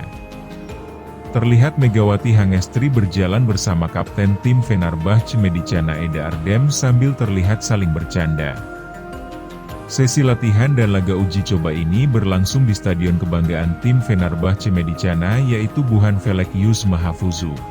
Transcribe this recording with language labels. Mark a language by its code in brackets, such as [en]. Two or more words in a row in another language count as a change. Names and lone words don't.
[id] Terlihat Megawati Hangestri berjalan bersama kapten tim Fenerbahce Medicana Eda Erdem sambil terlihat saling bercanda. Sesi latihan dan laga uji coba ini berlangsung di Stadion Kebanggaan tim Fenerbahce Medicana yaitu Buhan Felek Yus Mahfuzu.